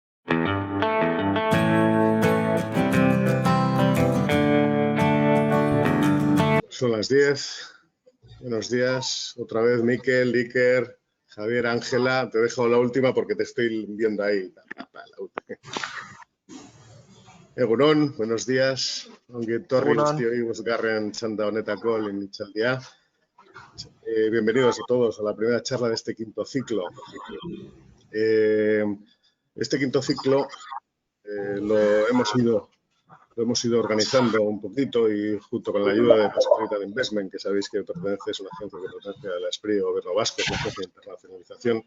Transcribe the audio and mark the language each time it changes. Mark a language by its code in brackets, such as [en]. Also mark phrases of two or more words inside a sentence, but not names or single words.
[es] Son las 10. Buenos días. Otra vez Miquel, Iker, Javier, Ángela. Te dejo la última porque te estoy viendo ahí. [eu] Egunon, [es] buenos días. [eu] Ongi etorri guztioi bosgarren txanda honetako lehen hitzaldia. [es] Bienvenidos a todos a la primera charla de este quinto ciclo. Este quinto ciclo lo hemos ido organizando un poquito y junto con la ayuda de Basque Investment, que sabéis que pertenece, es una agencia que pertenece a la SPRI, Gobierno Vasco, es una agencia de internacionalización.